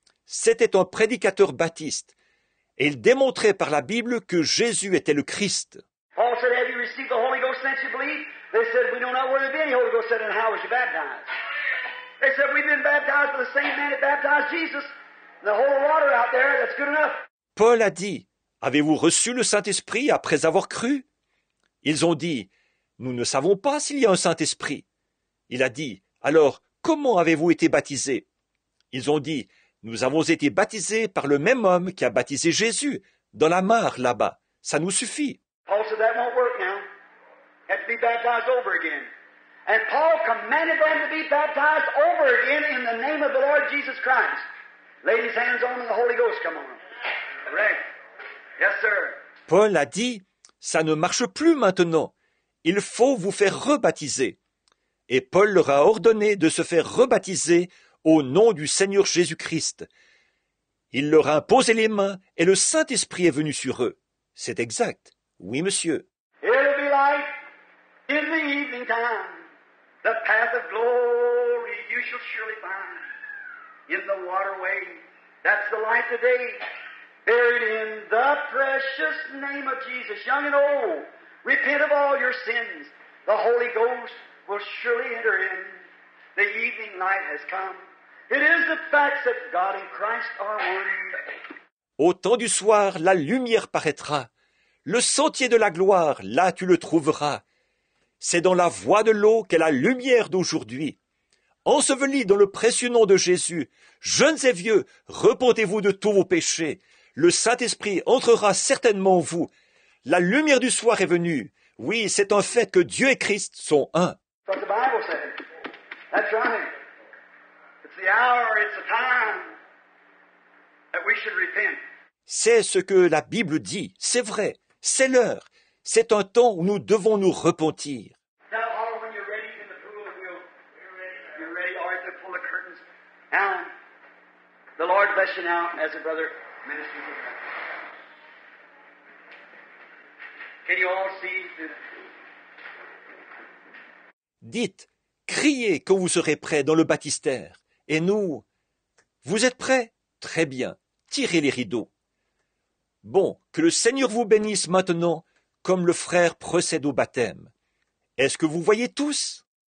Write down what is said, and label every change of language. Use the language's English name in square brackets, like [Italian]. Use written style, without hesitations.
[French] C'était un prédicateur baptiste. Et il démontrait par la Bible que Jésus était le Christ. [English] Paul said, have you received the Holy Ghost since you believed? They said, we don't know where there's been any Holy Ghost. Said, and how was you baptized? They said, we've been baptized by the same man that baptized Jesus. And the whole water out there, that's good enough. [French] Paul a dit, avez-vous reçu le Saint-Esprit après avoir cru? Ils ont dit, nous ne savons pas s'il y a un Saint-Esprit. Il a dit, alors, comment avez-vous été baptisés? Ils ont dit, nous avons été baptisés par le même homme qui a baptisé Jésus, dans la mare là-bas. Ça nous suffit. [English] Paul said, that won't work now. You have to be baptized over again. And Paul commanded them to be baptized over again in the name of the Lord Jesus Christ. Laid his hands on them and the Holy Ghost come on them. Correct? Yes, sir. [French] Paul a dit, ça ne marche plus maintenant. Il faut vous faire rebaptiser. Et Paul leur a ordonné de se faire rebaptiser au nom du Seigneur Jésus-Christ. Il leur a imposé les mains et le Saint-Esprit est venu sur eux. C'est exact. Oui, monsieur. [English] It'll be light in the evening time. The path of glory you shall surely find. In the waterway, that's the light today. Buried in the precious name of Jesus, young and old. Repent of all your sins. The Holy Ghost will surely enter in. The evening light has come. It is the fact that God and Christ are one. [French] Au temps du soir, la lumière paraîtra. Le sentier de la gloire, là tu le trouveras. C'est dans la voie de l'eau qu'est la lumière d'aujourd'hui. Ensevelis dans le précieux nom de Jésus, jeunes et vieux, repentez-vous de tous vos péchés. Le Saint-Esprit entrera certainement en vous. La lumière du soir est venue. Oui, c'est un fait que Dieu et Christ sont un. [English] That's what the Bible says. That's right. It's the hour, it's the time that we should repent. [French] C'est ce que la Bible dit. C'est vrai. C'est l'heure. C'est un temps où nous devons nous repentir. [English] Now, Oliver, when you're ready in the pool, you're ready. All right, then pull the curtains. Now, the Lord bless you now as a brother ministers with us. Can you all see through the pool? [French] Dites, criez quand vous serez prêts dans le baptistère. Et nous, vous êtes prêts? Très bien. Tirez les rideaux. Bon, que le Seigneur vous bénisse maintenant, comme le frère procède au baptême. Est-ce que vous voyez tous?